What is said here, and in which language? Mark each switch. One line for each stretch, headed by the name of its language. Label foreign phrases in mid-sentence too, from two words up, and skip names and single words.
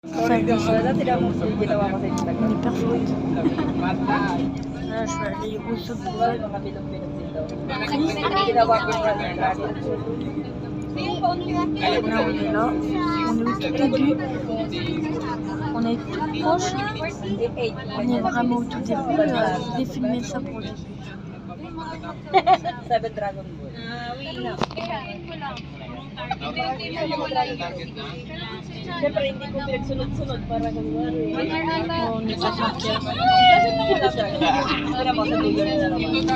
French: Enfin,
Filipino: Wala, tira mo sa ginawa ko sa Instagram.
French: on est perfect. Là, je vais aller au secours.
Filipino: Mga bilog-bilog dito. Ginawa ko sa Instagram.
French: Là, on est là. On est au tout début. On est tout proche. On est vraiment au tout début. Je vais filmer ça pour les filles. Seven Dragon Ball.
Filipino: Siyempre, hindi ko pinagsunod-sunod para kunwari.
French: Oh, on est pas tranquille.
Filipino: Tira mo sa New York na naman.